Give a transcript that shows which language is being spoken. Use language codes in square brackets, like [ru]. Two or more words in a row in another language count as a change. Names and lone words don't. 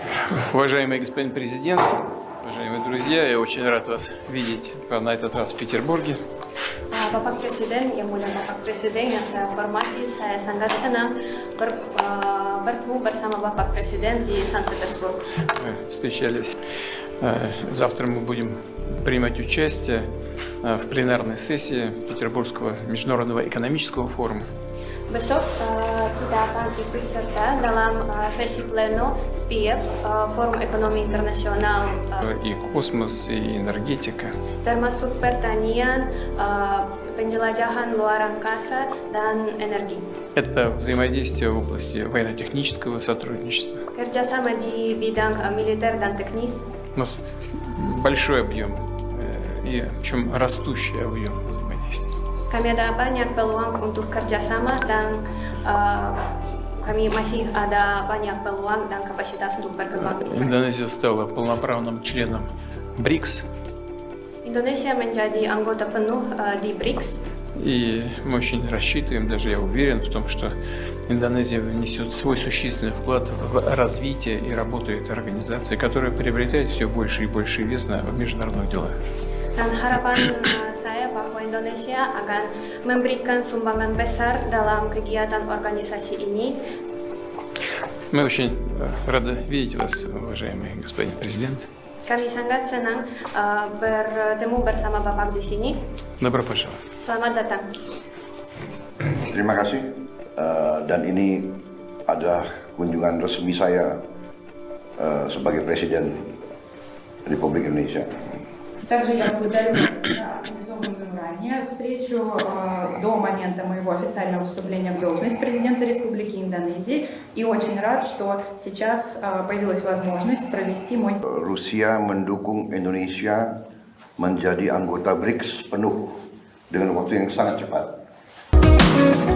[ru] Уважаемый господин президент, уважаемые друзья, я очень рад вас видеть на этот раз в Петербурге. [id] Bapak Presiden, yang mulia Bapak Presiden yang saya hormati, saya sangat senang bertemu bersama Bapak Presiden di Санкт-Петербург. [ru] Мы встречались. Завтра мы будем принимать участие в пленарной сессии Петербургского международного экономического форума. [id] Besok kita akan ikut serta dalam sesi pleno SPIEF, Forum Ekonomi Internasional, [ru] И космос, и энергетика. [id] termasuk pertanian, penjelajahan luar angkasa, dan energi. [ru] Это взаимодействие в области военно-технического сотрудничества. [id] Kerjasama di bidang militer dan teknis. [ru] У нас большой объем и причем растущий объем взаимодействия. [id] Kami ada banyak peluang untuk kerjasama dan kami masih ada banyak peluang dan kapasitas untuk berkembang. [ru] Индонезия стала полноправным членом БРИКС. [id] Indonesia menjadi anggota penuh di BRICS. [ru] И мы очень рассчитываем, даже я уверен в том, что Индонезия внесет свой существенный вклад в развитие и работу этой организации, которая приобретает все больше и больше вес в международных делах. [id] Dan harapan saya bahwa Indonesia akan memberikan sumbangan besar dalam kegiatan organisasi ini. [ru] Мы очень рады видеть вас, уважаемый господин президент. [id] Kami sangat senang bertemu bersama Bapak di sini. [ru] Добро пожаловать. [id] Selamat datang. Terima kasih. Dan ini adalah kunjungan resmi saya sebagai Presiden Republik Indonesia. [ru] Также я благодарю вас за организованную ранее встречу до момента моего официального вступления в должность президента Республики Индонезии. И очень рад, что сейчас появилась возможность провести мой... [id] Rusia mendukung Indonesia menjadi anggota BRICS penuh dengan waktu yang sangat cepat.